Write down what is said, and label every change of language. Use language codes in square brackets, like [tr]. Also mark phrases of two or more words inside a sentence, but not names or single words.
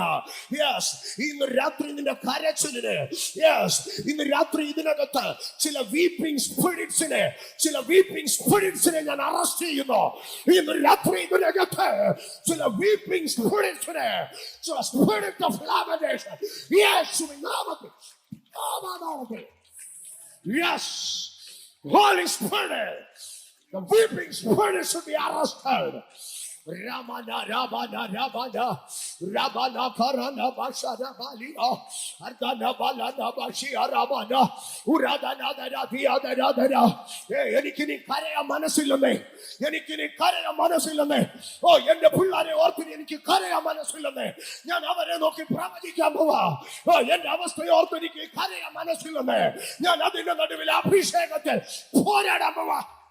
[ml] യെസ്, ഇന്ന് രാത്രി നിന്റെ കരച്ചിലിന്, യെസ്, ഇന്ന് രാത്രി ഇതിനകത്ത് ചില [en] weeping spirits [ml] ഞാൻ അറസ്റ്റ് ചെയ്യുന്നു. ഇന്ന് രാത്രി ഇതിനകത്ത് ചില [en] weeping spirits, [ml] ചില [en] spirit of lamentation, [ml] യേശുവിൻ നാമത്തിൽ, യെസ്, [en] Holy Spirit, the weeping spirit should be arrested. Ramana Rabana Rabana Rabana Karana Bashara Balia Ardana Balana Bashia Rabana Uradana Dada. [ml] എനിക്കിനി കരയാൻ മനസ്സില്ലെന്നേ, എനിക്കിനി കരയാൻ മനസ്സില്ലെന്നേ. എന്റെ പിള്ളേരെ ഓർത്തിന് എനിക്ക് കരയാൻ മനസ്സില്ലെന്നേ. ഞാൻ അവരെ നോക്കി പ്രവചിക്കാൻ പോവാ. എന്റെ അവസ്ഥയെ ഓർത്ത് എനിക്ക് കരയാൻ മനസ്സില്ലെന്നേ. ഞാൻ അതിന്റെ നടുവിൽ അഭിഷേകത്തിൽ പോരാടാൻ പോവാ.